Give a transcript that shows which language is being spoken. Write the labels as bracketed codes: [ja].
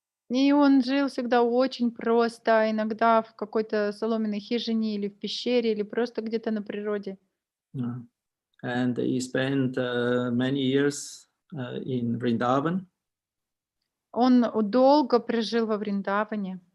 [ru] И он жил всегда очень просто, иногда в какой-то соломенной хижине или в пещере, или просто где-то на природе. [en] Yeah. And he spent many years in Vrindavan. [ru] Он долго прожил во Вриндаване.